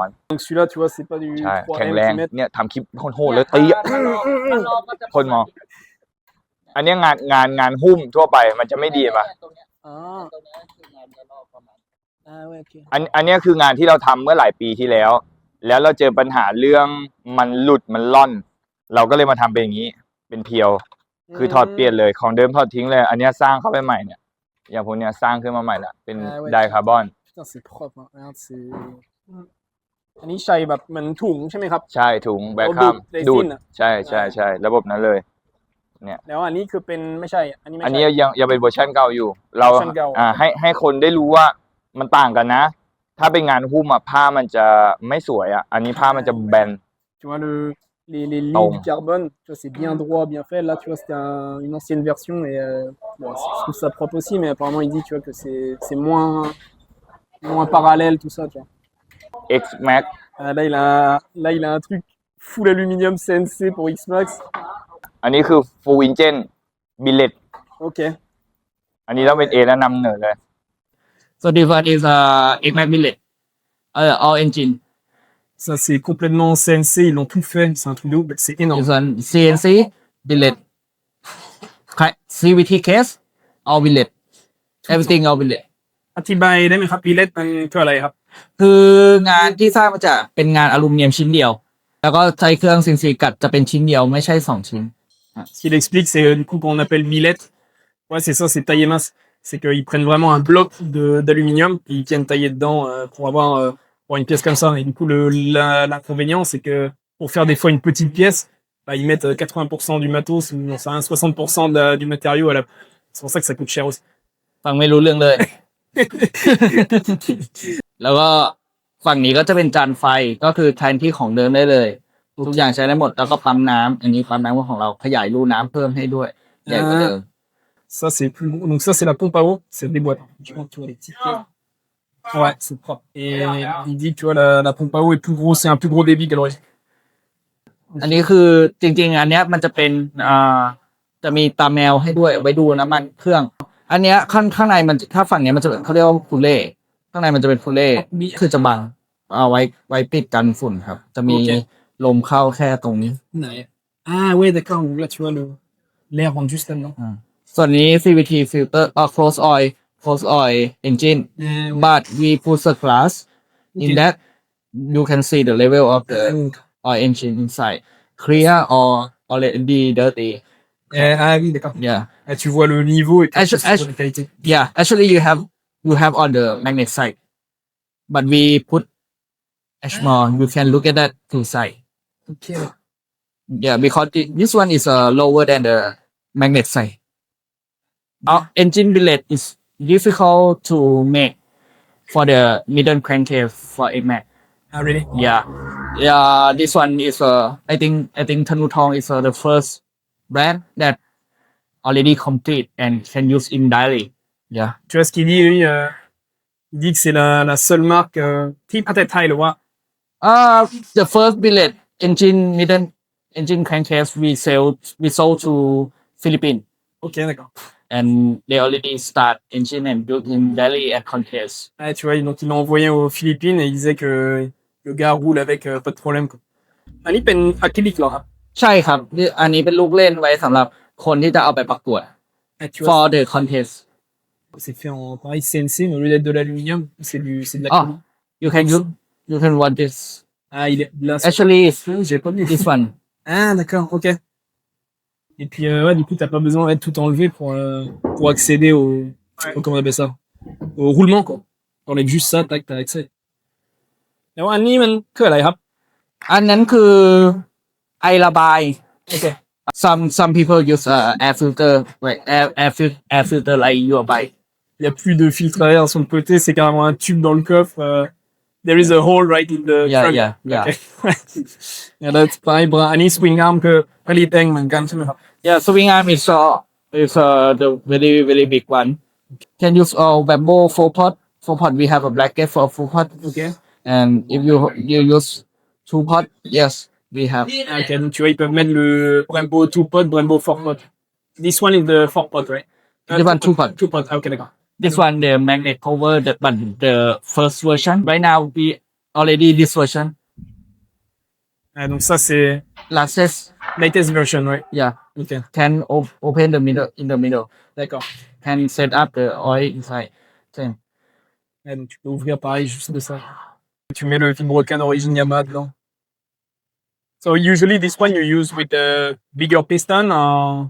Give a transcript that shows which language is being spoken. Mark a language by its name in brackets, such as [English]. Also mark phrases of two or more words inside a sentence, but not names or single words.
[French] Donc celui-là, tu vois, c'est pas du [Thai] ใช่ 3M แข็งแรง [French] qui met. [Thai] เนี่ยทำคลิปโหดๆเลยตีคนมองอันเนี้ยงานหุ้มทั่วไปมันจะไม่ดีป่ะ [French] Ah. Ah ouais, ok. [Thai] อันเนี้ยคืองานที่เราทำเมื่อหลายปีที่แล้ว แล้วเราเจอปัญหาเรื่องมันหลุดมันล่อน เราก็เลยมาทำเป็นอย่างนี้เป็นเพียวคือถอดเปลี่ยนเลยของเดิมถอดทิ้งเลย อันเนี้ยสร้างเข้าไปใหม่เนี่ยอย่างพวกเนี้ยสร้างขึ้นมาใหม่ละเป็นไดคาร์บอน [French] Putain, c'est propre, hein. Regarde, c'est. [Thai] อันนี้ใช้แบบเหมือนถุงใช่ไหมครับ ใช่ถุงแบคคัม ดู ดู ด ด เรซินอะ ใช่ระบบนั้นเลย แล้วอันนี้คือเป็นไม่ใช่ อันนี้ไม่ อัน ใช่ นี้ยังเป็นเวอร์ชันเก่าอยู่ เรา เวอร์ชันเก่า ให้คนได้รู้ว่ามันต่างกันนะ ถ้าเป็นงานหุ้มผ้ามันจะไม่สวยอันนี้ผ้ามันจะแบน [French] Tu vois, les lignes Oh. du carbone, tu vois, c'est bien droit, bien fait. Là, tu vois, c'était une ancienne version et bon, je trouve ça propre aussi, mais apparemment, il dit, tu vois, que c'est moins parallèle, tout ça, tu vois. X Max Là, il a un truc full aluminium CNC pour X-Max. [Thai] อันนี้คือ [English] Full Engine Billet [Thai] Ok. อันนี้ต้องเป็น A แล้วนำเหนือเลย [English] So this one is X-Max Billet, all engine. [French] Ça, c'est complètement CNC, ils l'ont tout fait, c'est un truc de ouf, c'est énorme. [English] This one CNC billet, CVT case, all billet, everything all billet. [Thai] อธิบายได้ไหมครับพีเลตมันคืออะไรครับ คืองานที่สร้างมาจากเป็นงานอลูมิเนียมชิ้นเดียว แล้วก็ใช้เครื่อง CNC กัดจะเป็นชิ้นเดียวไม่ใช่2 ชิ้น [French] Ce qu'il explique, c'est du coup qu'on appelle millette. Ouais, c'est ça, c'est taillé mince. C'est qu'ils prennent vraiment un bloc d'aluminium et ils viennent tailler dedans pour avoir une pièce comme ça. Et du coup, l'inconvénient, c'est que pour faire des fois une petite pièce, bah, ils mettent 80% du matos ou non, ça, 60% du matériau à la. C'est pour ça que ça coûte cher aussi. [Thai] ฟังไม่รู้เรื่องเลย แล้วก็ฝั่งนี้ก็จะเป็นจานไฟก็คือแทนที่ของเดิมได้เลยทุกอย่างใช้ได้หมดแล้วก็ปั๊มน้ำอันนี้ปั๊มน้ำของเราขยายรูน้ำเพิ่มให้ด้วยใหญ่กว่าเดิม [French] Ça, c'est plus gros. Donc ça, c'est la pompe à eau. C'est des boîtes. Tu vois les petites pièces. Ouais, c'est propre. Et il dit que tu vois, la pompe à eau est plus gros, c'est un plus gros débit qu'à l'origine. [Thai] อันนี้คือจริงๆ อันเนี้ยมันจะเป็นจะมีตาแมวให้ด้วยไว้ดูน้ำมันเครื่อง อันเนี้ยข้างในมันถ้าฝั่งเนี้ยมันจะเขาเรียกว่าคูเล่ข้างในมันจะเป็นคูเล่คือจะบังเอาไว้ปิดกันฝุ่นครับ จะมี โอเค ลมเข้าแค่ตรงนี้ [French] Ah ouais, d'accord. Donc là, tu vois, l'air rentre juste là-dedans. [English] ส่วนนี้ CVT filter close oil engine but we put the glass in Okay. that you can see the level of the oil engine inside clear or already dirty [French] Ah oui, d'accord. [English] yeah [French] Ah, tu vois le niveau et puis [English] Actu- [French] c'est pour [English] actu- [French] la qualité. [English] yeah actually you have on the magnet side but we put more you can look at that two side Ok. yeah because this one is lower than the magnet side our engine billet is difficult to make for the middle crankcase for AMAC Ah really? yeah this one is I think Tanutong is the first brand that already complete and can use in daily yeah [French] Tu vois ce qu'il dit, lui, il dit que c'est la seule marque [Thai] ที่ประเทศไทยหรือว่า [English] the first billet engine crankcase we sold to Philippines [French] Ok, d'accord. [English] and they already start engine and built in daily and crankcase [French] Ah, tu vois, donc il l'a envoyé aux Philippines et il disait que le gars roule avec pas de problème, quoi. [Thai] อันนี้เป็นอะคริลิกเหรอครับ ใช่ครับอันนี้เป็นลูกเล่นไว้สำหรับคนที่จะเอาไปประกวด [French] Ah, tu vois, [English] for the contest [French] c'est fait en pareil CNC, mais au lieu d'être de l'aluminium, c'est de oh l'acrylique. [English] you can want this [French] Ah, il est là. [English] actually [French] J'ai pas vu. [English] this one [French] Ah, d'accord, ok. Et puis, ouais, du coup, t'as pas besoin d'être tout enlevé pour accéder comment on appelle ça? Au roulement, quoi. T'enlèves juste ça, tac, t'as accès. [Thai] แล้วอันนี้มันคืออะไรครับ อันนั้นคือไอระบาย [English] Okay. some people use air filter like air filter like your bike [French] Il y a plus de filtre à air sur le côté, c'est carrément un tube dans le coffre. [English] There is a hole right in the trunk. yeah [Thai] Okay. แล้วpareil,อันนี้ [English] swing arm [Thai] คือผลิตเองเหมือนกันใช่ไหมครับ [English] yeah swing arm is the very big one can use bamboo full pot we have a bracket for full pot Okay. and if you use two pot yes we have [French] Ah, ok, donc tu vois, ils peuvent mettre le Brembo 2 pot, Brembo 4 pot. [English] This one is the 4 pot, right? This one 2 pot. [French] 2 pot, ah, ok, d'accord. [English] this one the magnet cover but the first version right now we already this version [French] Ah, donc ça, c'est [English] latest latest version, right? yeah [French] Ok, [English] can open the middle in the middle [French] d'accord. [English] can set up the oil inside same [French] Ah, donc tu peux ouvrir pareil, juste de ça. Tu mets le vibrocan d'origine Yamaha dedans. [English] So usually this one you use with a bigger piston or